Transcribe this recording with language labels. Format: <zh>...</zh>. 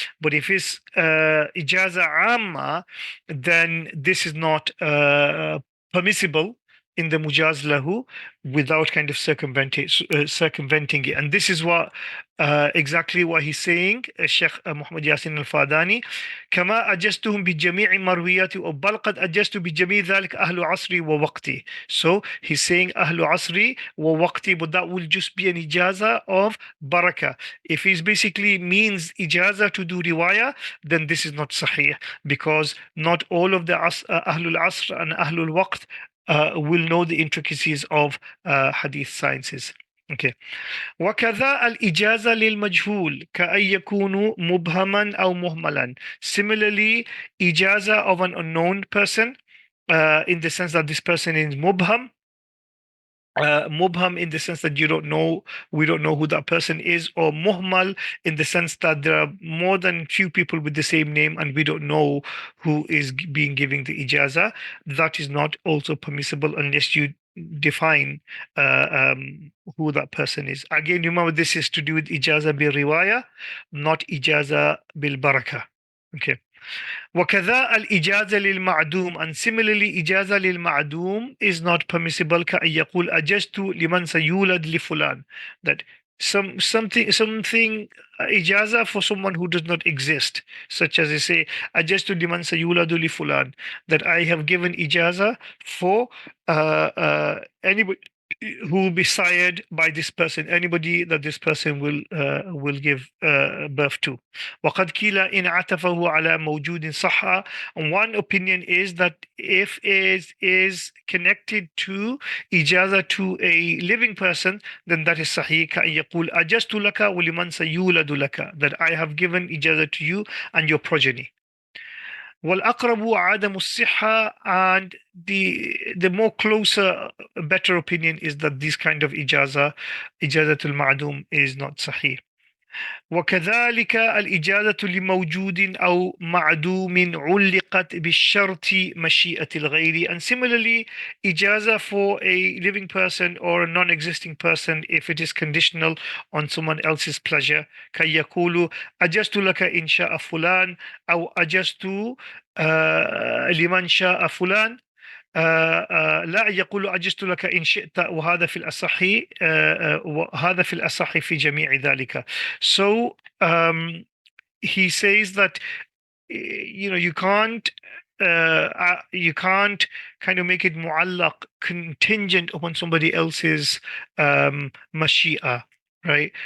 <en>But if it's ijaza amma, then this is not permissible in the mujaz lahu without kind of circumventing it. And this is what exactly what he's saying, Sheikh Muhammad Yasin al-Fadani.</en> <ar>كما أجزتهم بجميع مروياتي بل قد أجزت بجميع ذلك أهل عصري ووقتي.</ar> <en>So he's saying</en> <ar>أهل عصري ووقتي,</ar> <en>but that will just be an ijaza of barakah. If he basically means ijaza to do riwayah, then this is not sahih, because not all of the Ahlul Asr and Ahlul Waqt will know the intricacies of hadith sciences. Okay.</en> <ar>وكذا الإجازة للمجهول كأن يكون مبهما أو مهملا.</ar> <en>Similarly, ijaza of an unknown person, in the sense that this person is mubham. Mubham in the sense that we don't know who that person is, or muhmal in the sense that there are more than few people with the same name and we don't know who is being giving the ijaza. That is not also permissible unless you define who that person is. Again, remember, this is to do with ijaza bil riwaya, not ijaza bil baraka. Okay.</en> <ar>وكذا الإجازة للمعدوم,</ar> <en>and similarly</en> <ar>إجازة للمعدوم</ar> <en>is not permissible</en> <ar>كأن يقول أجزت لمن سيولد لفلان,</ar> <en>that something ijaza for someone who does not exist, such as they say</en> <ar>أجزت لمن سيولد لفلان,</ar> <en>that I have given ijaza for anybody who will be sired by this person, anybody that this person will give birth to.</en> <ar>وقد قيل إن عطفه على موجود صح.</ar> <en>And one opinion is that if is connected to ijaza to a living person, then that is sahih.</en> <ar>كأن يقول أجزت لك ولمن سيولد لك,</ar> <en>that I have given ijaza to you and your progeny.</en> <ar>والأقرب عدم الصحة,</ar> <en>and the more closer, better opinion is that this kind of ijazatul ma'dum is not sahih.</en> <ar>وكذلك الإجازة لموجود أو معدوم علقت بالشرط مشيئة الغير.</ar> <en>And similarly, ijaza for a living person or a non-existing person, if it is conditional on someone else's pleasure,</en> <ar>كي يقول أجزت لك إن شاء فلان</ar> <en>أو أجزت لمن شاء فلان.</en> <ar>لا يقول أجزت لك إن شئت, وهذا في الأصح وهذا في الأصح في جميع ذلك.</ar> <en>So he says that you can't kind of make it mu'allaq, contingent upon somebody else's mashia, right?</en>